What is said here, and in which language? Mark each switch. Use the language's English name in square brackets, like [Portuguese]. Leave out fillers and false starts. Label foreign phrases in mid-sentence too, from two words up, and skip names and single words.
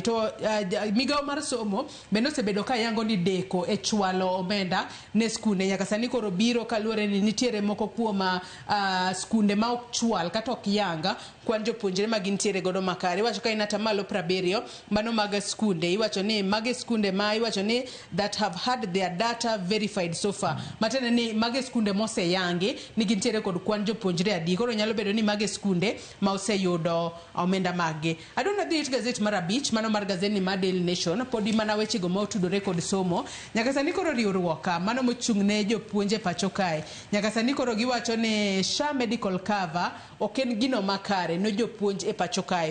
[Luo (Kenya and Tanzania)] To migao mar somo bende osebedo ka yango ni deko e chwalo omenda ne skunde, nyaka sani koro biro kaluwore ni nitiere moko kuom skunde ma ok chwal kata ok yanga kwan jopuonjre ma gintiere godo makare. Iwacho ka inata malo 70 mano mag skunde, iwacho ni mag skunde ma iwacho ni [English] that have had their data verified so far, [Luo (Kenya and Tanzania)] matene ni mag skunde mose yangi ni gintiere kod kwan jopuonjre adi, koro nyalo bedo ni mag skunde ma oseyudo omenda maggi. Adona dhi it gazet mar 5 mano mar gazet ni ma Daily Nation, podi mana weche go ma otudore kod somo. Nyaka sani koro riwruok mano mochung' ne jopuonje pacho kae, nyaka sani koro giwacho ni SHA [English] medical cover [Luo (Kenya and Tanzania)] ok en gino makare no jopuonj e pacho kae.